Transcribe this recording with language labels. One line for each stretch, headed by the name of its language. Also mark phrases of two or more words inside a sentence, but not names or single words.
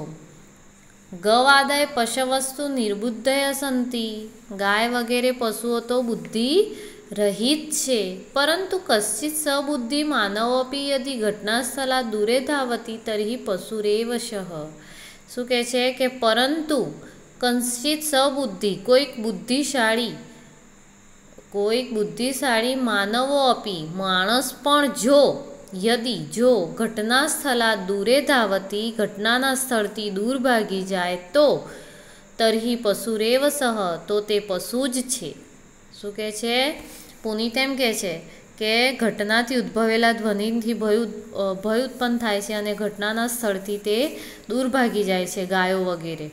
Sanskrit: गवादाय पशवस्तु निर्बुद्धय संति,
Gujarati: ગાય વગેરે પશુઓ તો બુદ્ધિ રહિત છે,
Sanskrit: परंतु कश्चित सबुद्धि मानवोपी यदि घटना स्थला दूरे धावती तर्हि पशुरेव शः.
Gujarati: શું કહે છે કે પરંતુ
Sanskrit: कश्चित सबुद्धि,
Gujarati: કોઈક બુદ્ધિશાળી
Sanskrit: मानवो अपी
Gujarati: માણસ પણ જો यदि जो
Sanskrit: घटनास्थलात् दूरे धावती
Gujarati: घटनाના સ્થળથી દૂર ભાગી જાય તો
Sanskrit: तर्हि पशुरेव सह
Gujarati: તો તે પશુ જ છે. શું કહે છે? પુનિત એમ કહે છે કે ઘટનાથી ઉદ્ભવેલા ધ્વનિથી ભય ઉત્પન્ન થાય છે અને ઘટનાના સ્થળથી તે દૂર ભાગી જાય છે, ગાયો વગેરે.